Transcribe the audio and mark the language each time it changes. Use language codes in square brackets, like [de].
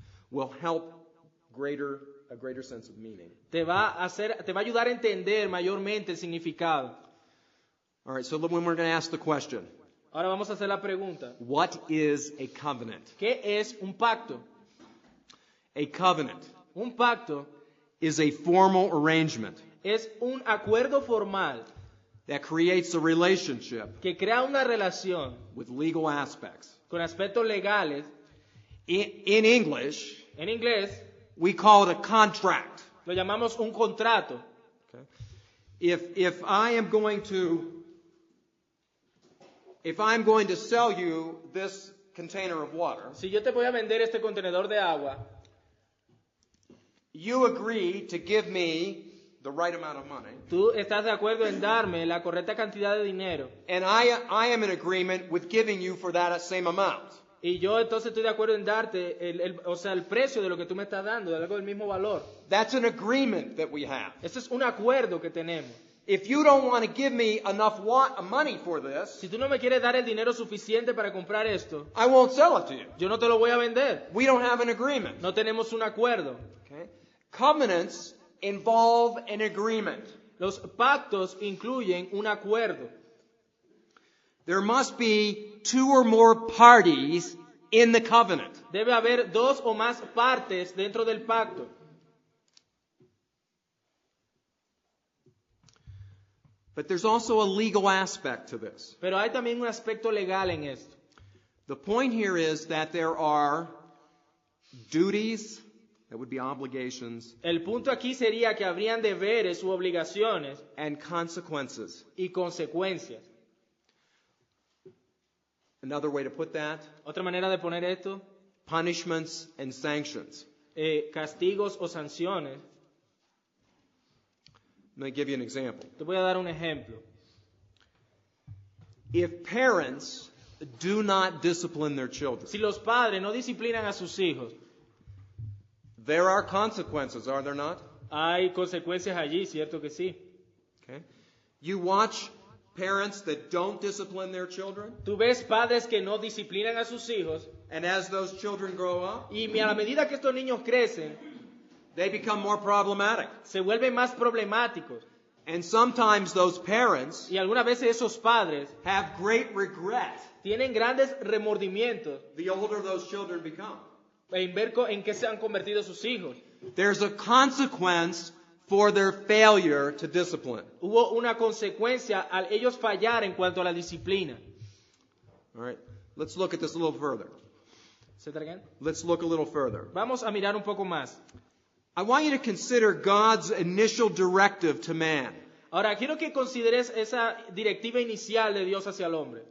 [en] will help a greater sense of meaning. [es] te va a ayudar a entender mayormente el significado. [en] All right, so when we're going to ask the question, [es] Ahora vamos a hacer la pregunta. [en] what is a covenant? [es] ¿Qué es un pacto? [en] A covenant [es] Un pacto [en] is a formal arrangement [es] es un acuerdo formal [en] that creates a relationship [es] que crea una relación [en] with legal aspects. [es] con aspectos legales. [en] In English, [es] En inglés [en] we call it a contract. [es] lo llamamos un contrato. [en] Okay? If I'm going to sell you this container of water, [es] Si yo te voy a vender este contenedor de agua, [en] you agree to give me the right amount of money, [es] tú estás de acuerdo en darme la correcta cantidad de dinero. [en] and I am in agreement with giving you for that same amount. [es] Y yo entonces estoy de acuerdo en darte el precio de lo que tú me estás dando, de algo del mismo valor. [en] That's an agreement that we have. [es] Ese es un acuerdo que tenemos. [en] If you don't want to give me enough money for this, [es] Si tú no me quieres dar el dinero suficiente para comprar esto, [en] I won't sell it to you. [es] yo no te lo voy a vender. [en] We don't have an agreement. [es] No tenemos un acuerdo. [en] Okay? Covenants involve an agreement. [es] Los pactos incluyen un acuerdo. [en] There must be two or more parties in the covenant. [es] Debe haber dos o más partes dentro del pacto. [en] But there's also a legal aspect to this. [es] Pero hay también un aspecto legal en esto. [en] The point here is that there are duties, that would be obligations, [es] El punto aquí sería que habrían deberes u obligaciones [en] and consequences. [es] y consecuencias. [en] Another way to put that, [es] Otra manera de poner esto, [en] punishments and sanctions. [es] castigos o sanciones. [en] Let me give you an example. [es] Te voy a dar un ejemplo. [en] If parents do not discipline their children, [es] Si los padres no disciplinan a sus hijos, [en] there are consequences, are there not? [es] hay consecuencias allí, ¿cierto que sí? [en] Okay. You watch parents that don't discipline their children, [es] Tú ves padres que no disciplinan a sus hijos [en] and as those children grow up, [es] y a la medida que estos niños crecen, [en] they become more problematic. [es] se vuelven más problemáticos. [en] And sometimes those parents [es] Y algunas veces esos padres [en] have great regret [es] tienen grandes remordimientos [en] the older those children become. [es] en ver en qué se han convertido sus hijos. [en] There's a consequence for their failure to discipline. [es] Hubo una consecuencia al ellos fallar en cuanto a la disciplina. [en] All right. Let's look at this a little further. Say that again. Let's look a little further. [es] Vamos a mirar un poco más. [en] I want you to consider God's initial directive to man. [es] Ahora, quiero que consideres esa directiva inicial de Dios hacia el hombre.